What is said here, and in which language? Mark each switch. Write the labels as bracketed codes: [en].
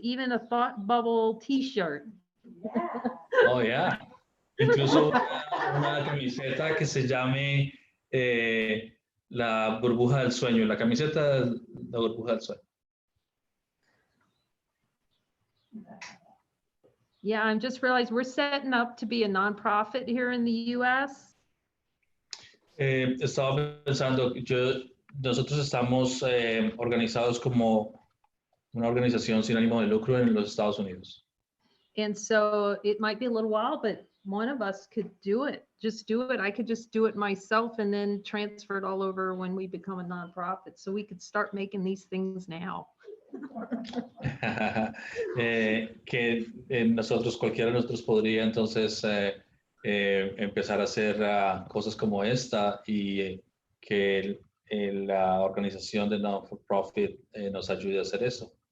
[en] Even a thought bubble t-shirt. Oh, yeah. [es] Incluso una camiseta que se llame la burbuja del sueño. La camiseta de la burbuja del sueño. [en] Yeah, I'm just realized we're setting up to be a nonprofit here in the U.S. [es] Estaba pensando, nosotros estamos organizados como una organización sin ánimo de lucro en los Estados Unidos. [en] And so it might be a little while, but one of us could do it. Just do it. I could just do it myself and then transfer it all over when we become a nonprofit. So we could start making these things now. [es] Que nosotros, cualquiera de nosotros podría entonces empezar a hacer cosas como esta y que la organización de non-for-profit nos ayude a hacer eso.